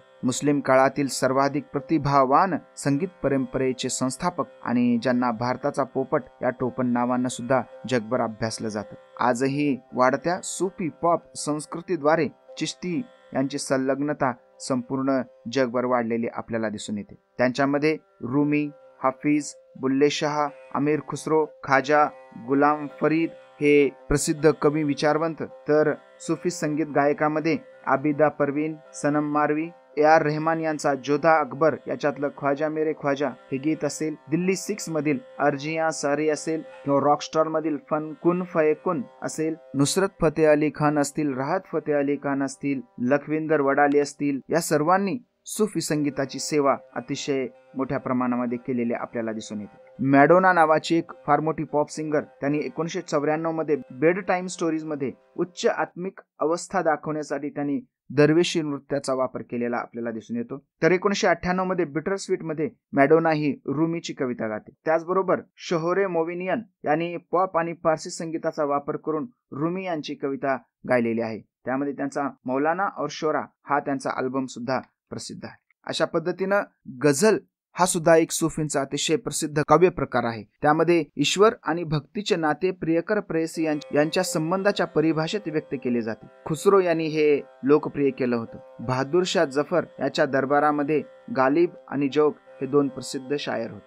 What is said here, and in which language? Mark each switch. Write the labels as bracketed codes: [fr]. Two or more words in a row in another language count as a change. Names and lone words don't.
[mr] मुस्लिम काळातील सर्वाधिक प्रतिभावान संगीत परंपरेचे संस्थापक आणि ज्यांना भारताचा पोपट या टोपण नावानं सुद्धा जगभर अभ्यासलं जातं. आजही वाढत्या सुफी पॉप संस्कृतीद्वारे चिश्ती यांची संलग्नता संपूर्ण जगभर वाढलेली आपल्याला दिसून येते. त्यांच्यामध्ये रूमी, हाफिज, बुल्ले शाह, अमीर खुसरो, खाजा, गुलाम फरीद हे प्रसिद्ध कवी, विचारवंत. तर सुफी संगीत गायकामध्ये आबिदा परवीन, सनम मारवी, A.R. रहमान यांचा जोधा अकबर याच्यातलं ख्वाजा मेरे ख्वाजा हे गीत असेल, दिल्ली 6 मधील अर्जिया सारी असेल, किंवा रॉकस्टार मधील फन कुन फयकुन असेल, नुसरत फतेह अली खान असतील, राहत फतेह अली खान असतील, लखविंदर वडाले असतील, या सर्वांनी सुफी संगीताची सेवा अतिशय मोठ्या प्रमाणामध्ये केलेले आपल्याला दिसून येते. मॅडोना नावाची एक फार मोठी [en] pop singer, [mr] त्यांनी 1994 मध्ये बेड टाइम स्टोरीज मध्ये उच्च आत्मिक अवस्था दाखवण्यासाठी त्यांनी दरवेशी नृत्याचा वापर केलेला आपल्याला दिसून येतो. तर 1998 मध्ये बिटर स्वीट मध्ये मॅडोना ही रुमीची कविता गाते. त्याचबरोबर शोहरे मोविनियन यांनी पॉप आणि पारसी संगीताचा वापर करून रुमी यांची कविता गायलेली आहे. त्यामध्ये त्यांचा मौलाना और शोरा हा त्यांचा अल्बम सुद्धा प्रसिद्ध आहे. अशा पद्धतीनं गझल हा सुद्धा एक सुफींचा अतिशय प्रसिद्ध काव्य प्रकार आहे. त्यामध्ये ईश्वर आणि भक्तीचे नाते प्रियकर प्रेयसी यांच्या संबंधाच्या परिभाषेत व्यक्त केले जाते. खुसरो यांनी हे लोकप्रिय केलं होतं. बहादूर शाह जफर याच्या दरबारामध्ये गालिब आणि जोग हे 2 प्रसिद्ध शायर होते.